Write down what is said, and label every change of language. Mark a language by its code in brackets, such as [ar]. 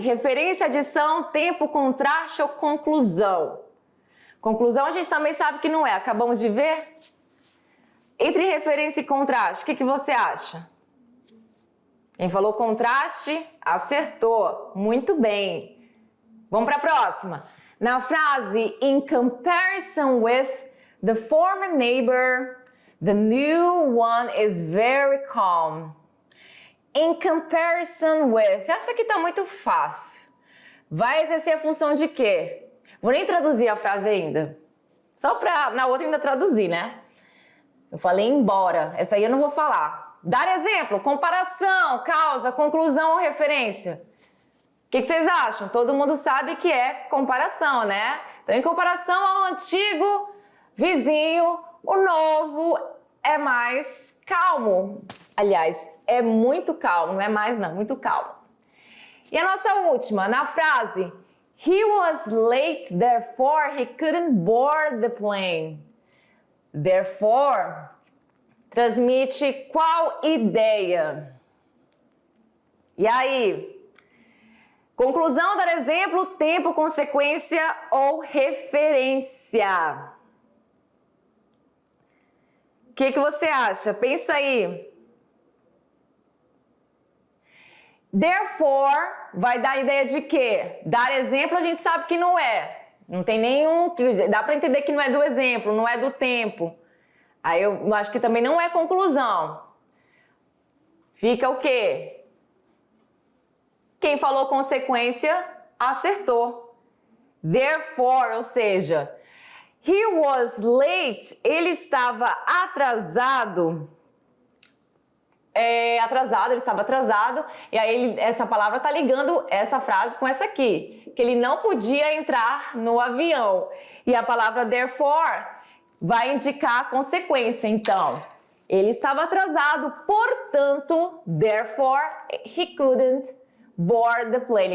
[pt] Referência, adição, tempo, contraste ou conclusão? Conclusão a gente também sabe que não é. Acabamos de ver? Entre referência e contraste, o que você acha? Quem falou contraste, acertou. Muito bem. Vamos para a próxima. Na frase, [en] in comparison with the former neighbor, the new one is very calm. In comparison with. [pt] Essa aqui está muito fácil. Vai exercer a função de quê? Vou nem traduzir a frase ainda. Só para na outra ainda traduzir, né? Eu falei embora. Essa aí eu não vou falar. Dar exemplo, comparação, causa, conclusão ou referência. O que vocês acham? Todo mundo sabe que é comparação, né? Então, em comparação ao antigo vizinho, o novo é mais calmo. Aliás, é muito calmo, não é mais não, muito calmo. E a nossa última, na frase, [en] he was late, therefore he couldn't board the plane. [pt] Therefore, transmite qual ideia? E aí? Conclusão, dar exemplo, tempo, consequência ou referência? O que você acha? Pensa aí. Therefore, vai dar ideia de quê? Dar exemplo a gente sabe que não é. Não tem nenhum... Dá para entender que não é do exemplo, não é do tempo. Aí eu acho que também não é conclusão. Fica o quê? Quem falou consequência, acertou. Therefore, ou seja, [en] he was late, [pt] ele estava atrasado. atrasado, ele estava atrasado, e aí essa palavra tá ligando essa frase com essa aqui, que ele não podia entrar no avião. E a palavra therefore vai indicar a consequência, então. Ele estava atrasado, portanto, [en] therefore, he couldn't board the plane.